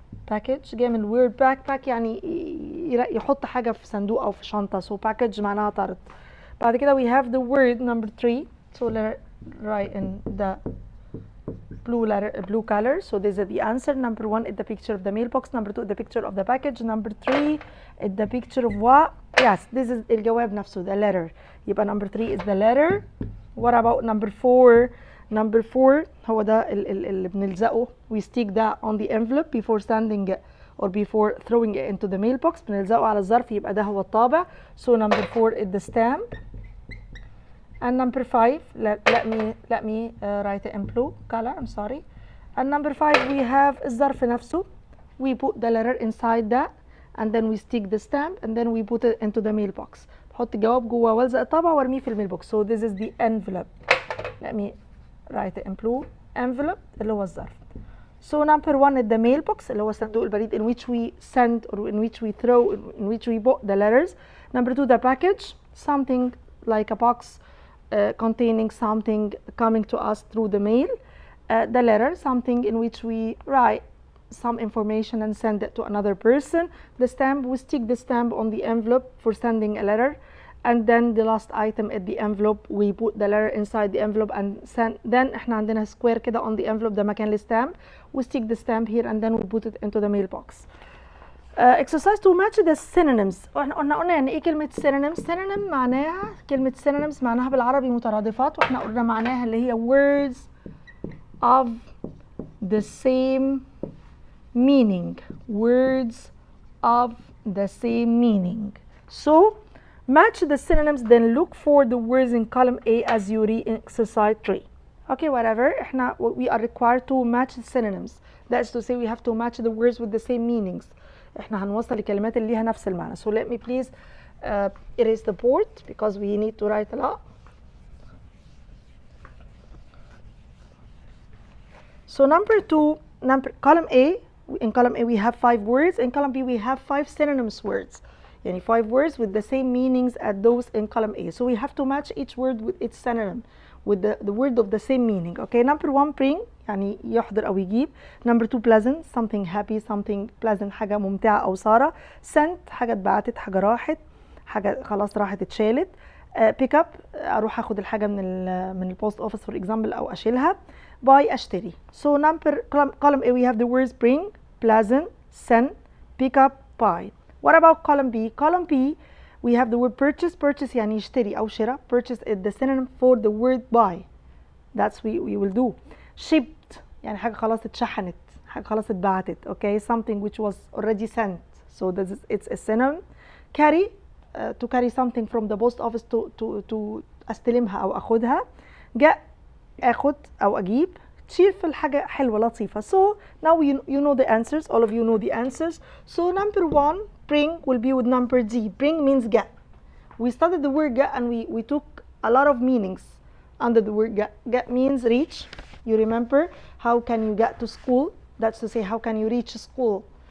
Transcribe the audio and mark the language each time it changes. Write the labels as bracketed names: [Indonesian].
[Arabic] package جاي من [English] word backpack [Arabic] يعني يحط حاجة في صندوق أو في شنطة. [English] So package [Arabic] معناها طرد. بعد كده [English] we have the word number 3. So let's write in the blue color. So this is the answer. Number 1 is the picture of the mailbox. Number 2 is the picture of the package. Number 3 is the picture of what? Yes, this is [Arabic] الجواب نفسه, [English] the letter. [Arabic] يبقى [English] number 3 is the letter. What about number 4? Number 4 [Arabic] هو ده اللي بنلزقه. [English] We stick that on the envelope before sending it or before throwing it into the mailbox. [Arabic] بنلزقه على الظرف, يبقى ده هو الطابع. [English] So number 4 is the stamp. And number 5, let me write it in blue color, I'm sorry. And number 5 we have [Arabic] الظرف نفسه. [English] We put the letter inside that and then we stick the stamp and then we put it into the mailbox. [Arabic] بحط الجواب جوه والزق الطابع وارميه في الميلبوكس. [English] So this is the envelope. Let me write it in blue. [Arabic] Envelope اللي هو الظرف. [English] So number 1 is the mailbox [Arabic] اللي هو صندوق البريد [English] in which we send or in which we throw, in which we put the letters. Number 2 the package, something like a box containing something coming to us through the mail. The letter, something in which we write some information and send it to another person. The stamp, we stick the stamp on the envelope for sending a letter. And then the last item at the envelope, we put the letter inside the envelope and send. Then [Arabic] احنا عندنا [English] square [Arabic] كده [English] on the envelope, [Arabic] ده مكان الstamp. [English] We stick the stamp here and then we put it into the mailbox. Exercise to match the synonyms. [Arabic] قلنا يعني ايه كلمة synonyms؟ synonym معناها كلمة synonyms معناها بالعربي مترادفات, واحنا قلنا معناها اللي هي [English] words of the same meaning. Words of the same meaning. So match the synonyms, then look for the words in column A as you read in exercise 3. Okay, whatever. [Arabic] احنا [English] we are required to match the synonyms. That's to say we have to match the words with the same meanings. [Arabic] احنا هنوصل الكلمات اللي ليها نفس المعنى. [English] So let me please erase the board because we need to write a lot. So number 2, column A, in column A we have 5 words. In column B we have 5 synonymous words. Yani 5 words with the same meanings as those in column A. So we have to match each word with its synonym, with the word of the same meaning. Okay, number 1 bring, [Arabic] يعني يحضر أو يجيب. [English] Number 2 pleasant, something happy, something pleasant, [Arabic] حاجة ممتعة أو سارة. Sent, حاجة اتبعتت، حاجة راحت، حاجة خلاص راحت اتشالت. Pick up, أروح أخد الحاجة من البوست أوفيس [English] for example [Arabic] أو أشيلها. Buy, أشتري. [English] So number column A we have the words bring, pleasant, send, pick up, buy. What about column B? Column B we have the word purchase. [Arabic] Purchase يعني يشتري أو شراء. [English] Purchase is the synonym for the word buy. That's we will do. [Arabic] Shipped يعني حاجة خلاص اتشحنت، حاجة خلاص اتبعتت. [English] Okay, something which was already sent. So this is, it's a synonym. Carry, to carry something from the post office to [Arabic] أستلمها أو أخدها. Get, أخد أو أجيب. cheerful حاجة حلوة لطيفة. [English] So now you know the answers. All of you know the answers. So number 1 bring will be with number D. Bring means get. We studied the word get and we took a lot of meanings under the word get. Get means reach. You remember how can you get to school? That's to say how can you reach school?